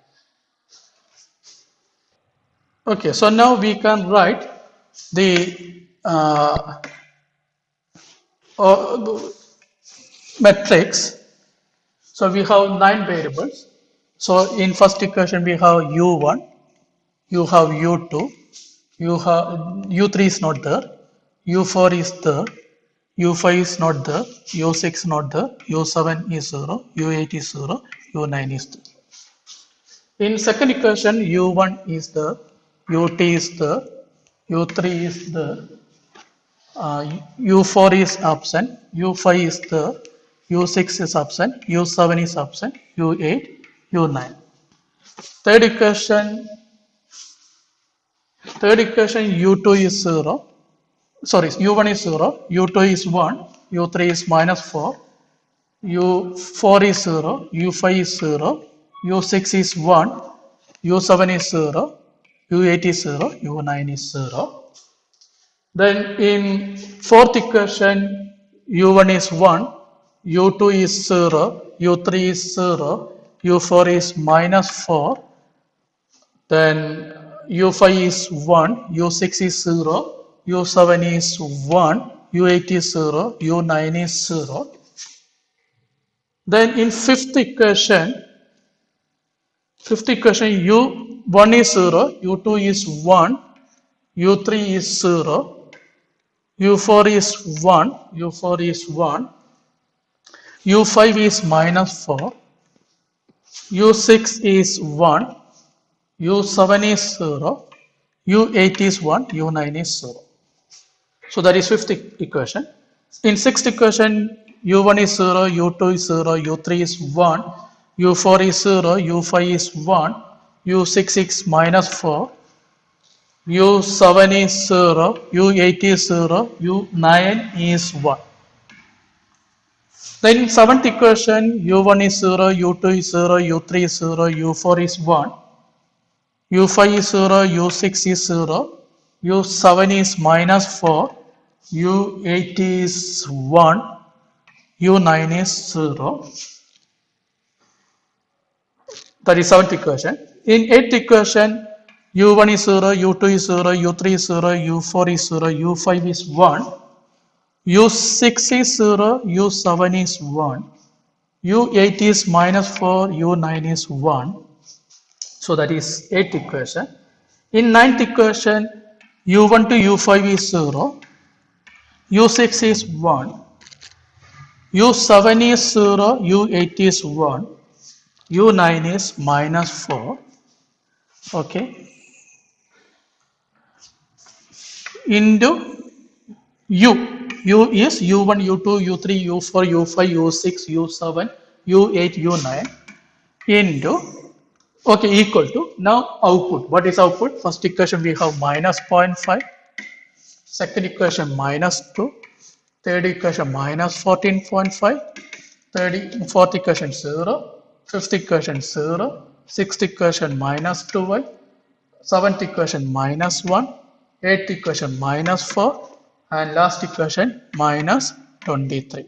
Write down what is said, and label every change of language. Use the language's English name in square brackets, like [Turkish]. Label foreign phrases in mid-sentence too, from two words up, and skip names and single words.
[English] Okay, so now we can write the uh, matrix. So we have 9 variables. So in first equation we have u1, you have u2, you have u3 is not there, u4 is there, u5 is not there, u6 not there, u7 is 0, u8 is 0, u9 is there. In second equation u1 is there, u2 is there, u3 is there, u4 is absent, u5 is there, u6 is absent, u7 is absent, u8, u9. Third equation, u2 is 0, sorry, u1 is 0, u2 is 1, u3 is minus 4, u4 is 0, u5 is 0, u6 is 1, u7 is 0, u8 is 0, u9 is 0. Then in fourth equation, u1 is 1, u2 is 0, u3 is 0, u4 is minus 4, then u5 is 1, u6 is 0, u7 is 1, u8 is 0, u9 is 0. Then in fifth equation u1 is 0, u2 is 1, u3 is 0, u4 is 1, u4 is 1, u5 is minus 4, u6 is 1, u7 is 0, u8 is 1, u9 is 0. So that is fifth equation. In sixth equation, u1 is 0, u2 is 0, u3 is 1, u4 is 0, u5 is 1, u6 is minus 4, u7 is 0, u8 is 0, u9 is 1. Then in seventh equation, u1 is 0, u2 is 0, u3 is 0, u4 is 1, u5 is 0, u6 is 0, u7 is minus 4, u8 is 1, u9 is 0. That is seventh equation. In eighth equation, u1 is 0, u2 is 0, u3 is 0, u4 is 0, u5 is 1, u6 is 0, u7 is 1, u8 is minus 4, u9 is 1. So that is eighth equation. In ninth equation, u1 to u5 is 0, u6 is 1, u7 is 0, u8 is 1, u9 is minus 4. Okay. Into u. U is u1, u2, u3, u4, u5, u6, u7, u8, u9 into, okay, equal to, now output. What is output? First equation we have minus 0.5, second equation minus 2, third equation minus 14.5, fourth equation 0, fifth equation 0, sixth equation minus 2y, seventh equation minus 1, eighth equation minus 4, and last equation minus 23.